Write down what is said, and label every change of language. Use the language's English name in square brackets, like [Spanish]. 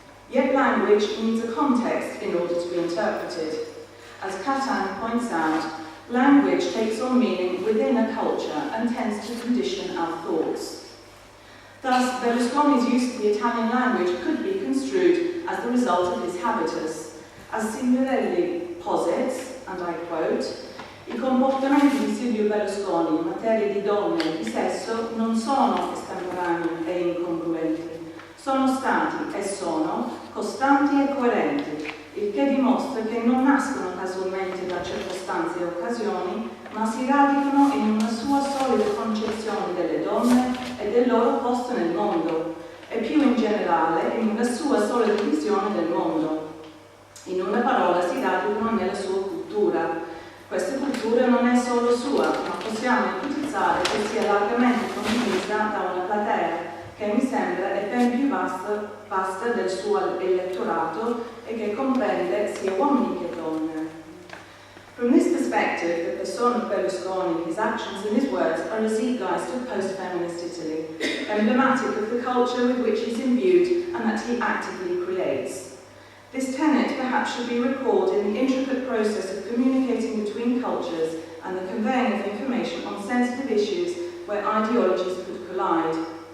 [English] Yet language needs a context in order to be interpreted. As Catan points out, language takes on meaning within a culture and tends to condition our thoughts. Thus, Berlusconi's use of the Italian language could be construed as the result of his habitus. As Signorelli posits, and I quote, [Italian] "I comportamenti di Silvio Berlusconi in materia di donne e di sesso non sono estemporanei e incongruenti, sono stati e sono costanti e coerenti, il che dimostra che non nascono casualmente da circostanze e occasioni, ma si radicano in una sua solida concezione delle donne e del loro posto nel mondo, e più in generale in una sua solida visione del mondo. In una parola, si radicano nella sua cultura. Questa cultura non è solo sua, ma possiamo ipotizzare che sia largamente condivisa da una platea che mi sembra è ben più vasta del suo elettorato e che comprende sia uomini che donne. [English] From this perspective, the persona of Berlusconi, his actions and his words are a zeitgeist of post-feminist Italy, emblematic of the culture with which he's imbued and that he actively creates. This tenet perhaps should be recalled in the intricate process of communicating between cultures and the conveying of information on sensitive issues where ideologies could collide.